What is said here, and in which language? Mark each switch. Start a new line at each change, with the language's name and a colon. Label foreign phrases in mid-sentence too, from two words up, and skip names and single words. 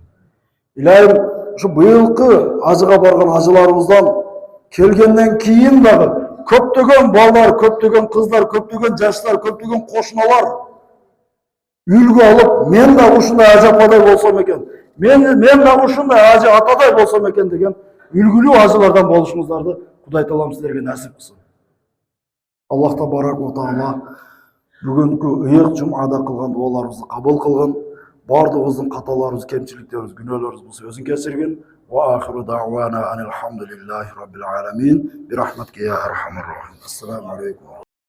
Kyrgyz: Илайым ушу быйылкы ажыга барган ажыларыбыздан келгенден кийин дагы көптөгөн балдар, көптөгөн кыздар, көптөгөн жаштар, көптөгөн кошуналар үлгү алып, мен да ушундай ажы ападай болсом экен, мен да ушундай ажы атадай болсом экен деген үлгүлүү ажылардан болушуңуздарды Кудай Таалам сиздерге насип кылсын.
Arabic: الله تبارك وتعالى
Kyrgyz: бүгүнкү ыйык жумада кылган дуаларыбызды кабыл кылгын. Бардыгыбыздын каталарыбыз, кемчиликтерибиз, күнөөлөрүбүз болсо өзүн кечиргин.
Arabic: وآخر دعوانا أن الحمد لله رب العالمين. برحمتك يا أرحم الراحمين. السلام عليكم.